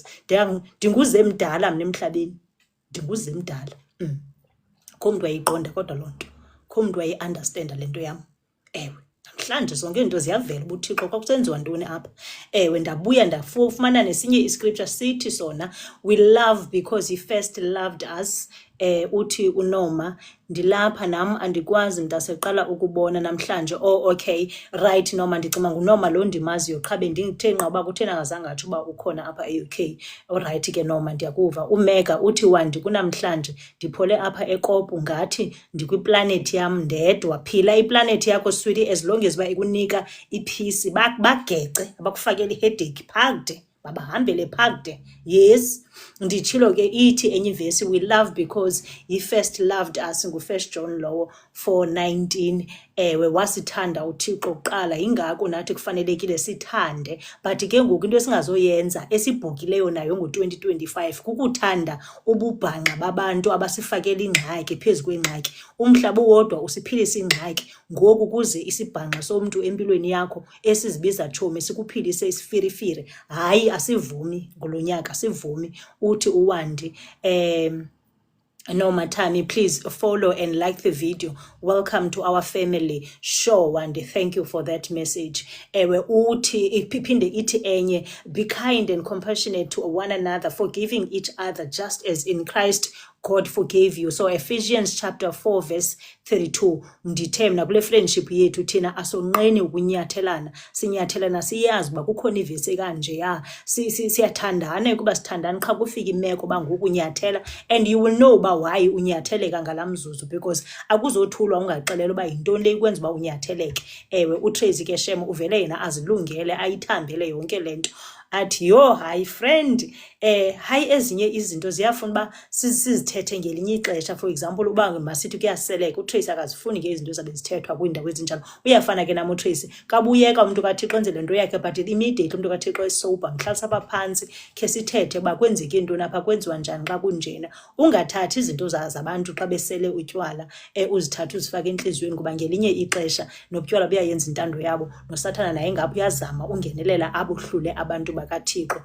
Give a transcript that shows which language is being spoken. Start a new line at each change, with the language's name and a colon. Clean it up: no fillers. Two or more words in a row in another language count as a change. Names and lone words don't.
Xhosa: Ndinguze mdala mna emhlabeni, ndinguze mdala. Kho mntu wayiqonda kodwa loo nto, kho mntu wayi-understanda le nto yam. Ewe namhlanje zonke izinto ziyavela uba uThixo kwakusenziwa ntoni apha. Ewe ndabuya ndafumana nesinye iscripture sithi sona,
English: we love because he first loved us.
Xhosa: Uthi uNoma, ndilapha nam andikwazi mntaseqala ukubona namhlanje.
English: Okay right
Xhosa: Noma, ndicima nguNoma lo ndimaziyo, qha bendithe nqa uba kuthena ngazange atsho uba ukhona apha e-UK. Alright ke Noma ndiyakuva. uMega uthi Wandi kunamhlanje ndiphole apha eKopu ngathi ndikwiplanethi yam ndedwa. Phila iplanethi yakho sweetie,
English: as long as
Xhosa: uba ikunika iphisi, bagece abakufakela iheadache phakde, babahambele phakde. Yes nditshilo ke ithi enyivesi,
English: we love because he first loved us.
Xhosa: ngu1 John lowo 4:19. Ewe wasithanda uThixo kuqala, yingako nathi kufanelekile sithande. But ke ngoku into esingazoyenza esibhukileyo nayo ngo-2025 kukuthanda ububhanqa babantu abasifakela ingxaki phezu kwengxaki. Umhlaba uwodwa usiphilisa ingxaki, ngoku kuze isibhanqa somntu empilweni yakho esizibiza tshomi sikuphilise isifirifiri. Hayi asivumi ngulo nyaka, asivumi. Uthi uWandi, Nomathami,
English: please follow and like the video. Welcome to our family. Sure Wandi, thank you for that message.
Xhosa: Ewe uthi iphinde ithi enye,
English: be kind and compassionate to one another, forgiving each other just as in Christ God forgave you. So Ephesians chapter 4 verse 32.
Xhosa: Ndithe mna kule friendship yethu thina asonqeni ukunyathelana, sinyathelana siyazi uba kukhona ivesi kanje ya siyathandana kuba sithandana qha kufika imeko bangokunyathela, and you will know uba why unyatheleka ngalamzuzu, because akuzothulwa ungaxelela uba yintoni le ikwenza uba unyatheleke. Ewe uTracy ke Shem uvele yena azilungele ayithambele yonke lento. Athi yo hayi friend, hayi ezinye izinto ziyafuna uba sizithethe ngelinye ixesha.
English: For example
Xhosa: uba masithi kuyaseleka, uTracy akazifuni ke izinto zabe zithethwa kwiindawo ezinjalo. Uyafana ke nam uTracy kabuyeka umntu kaThixo enze le nto yakhe,
English: but immediately
Xhosa: umntu kaThixo esober mhlalisa apha phantsi khe sithethe uba kwenzeke intoni apha, kwenziwa njani xa kunjena. Ungathathi izinto zabantu xa besele utywala uzithathe uzifake entliziyweni, kuba ngelinye ixesha nobutywala buyayenza intando yabo, noSathana naye ngapha uyazama ungenelela abuhlule abantu bakaThixo.